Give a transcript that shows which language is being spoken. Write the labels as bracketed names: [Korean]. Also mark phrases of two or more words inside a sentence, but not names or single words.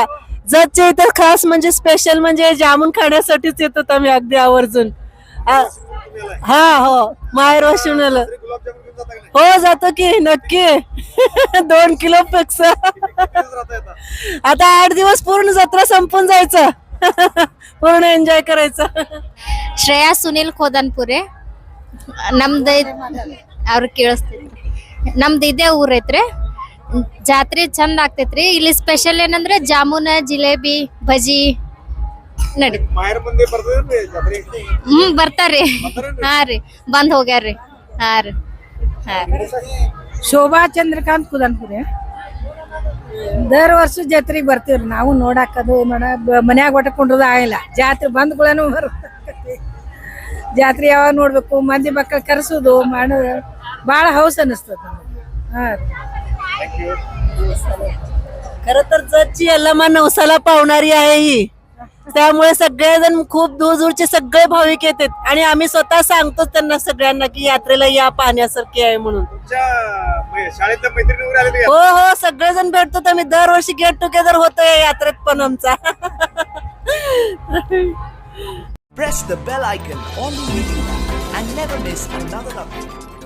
[Marathi] जतच्या इथं खास म्हणजे स्पेशल म्हणजे जामून खाण्यासाठीच येतो आम्ही अगदी आवर्जून. हा, हो, माहेर वाशिवून आलं. हो, जातो की नक्की. 2 किलो पेक्षा. आता 8 दिवस पूर्ण जत्रा संपून जायचं. पूर्ण एन्जॉय करायचं. [Kannada] ಶ್ರೇಯಾ ಸುನಿಲ್ ಖೋದನ್ಪುರೆ. ನಮ್ದು ಅವ್ರ ಕೇಳಿಸ್ತೈತ್ರಿ. ನಮ್ದು ಇದೇ ಊರ್ ಐತ್ರಿ. ಜಾತ್ರೆ ಚಂದ ಆಗ್ತೈತ್ರಿ. ಇಲ್ಲಿ ಸ್ಪೆಷಲ್ ಏನಂದ್ರೆ ಜಾಮೂನ್, ಜಿಲೇಬಿ, ಭಜಿ ನಡೀತ. [Marathi] माहेर पण [Kannada] बರ್ತದೆ ಯಾತ್ರೆ? ಬರ್ತಾರ್ರಿ. ಹಾ ರೀ, ಬಂದ್ ಹೋಗ್ಯಾರ್ರಿ. ಹಾ ರೀ. ಶೋಭಾ ಚಂದ್ರಕಾಂತ್ ಕುದನ್ಪುರೆ. ದರವರ್ಷ ಜಾತ್ರೆಗೆ ಬರ್ತೀವ್ರಿ ನಾವು ನೋಡಾಕದು ಮನ್ಯಾಗ ಒಟ್ಟ ಕುಂಡ್ರದ ಆಗಿಲ್ಲ. ಜಾತ್ರೆ ಬಂದ್ಗಳೇನು ಜಾತ್ರೆ ಯಾವಾಗ ನೋಡ್ಬೇಕು, ಮಂದಿ ಮಕ್ಕಳು ಕರೆಸೋದು ಮಾಡೋದು ಭಾಳ ಹೌಸ್ ಅನಿಸ್ತದ. [Marathi] खर तर जतची यल्लमा नवसाला पावणारी आहे ही. त्यामुळे सगळेजण खूप दूर दूरचे सगळे भाविक येतात आणि आम्ही स्वतः सांगतो त्यांना सगळ्यांना की यात्रेला या, पाहण्यासारखी आहे म्हणून. शाळेतल्या मैत्रिणी वगैरे आले हो हो, सगळेजण भेटतो. आम्ही दरवर्षी [English] get together [Marathi] होतोय यात्रेत पण आमचा. [English] Press the bell icon on the YouTube and never miss another update.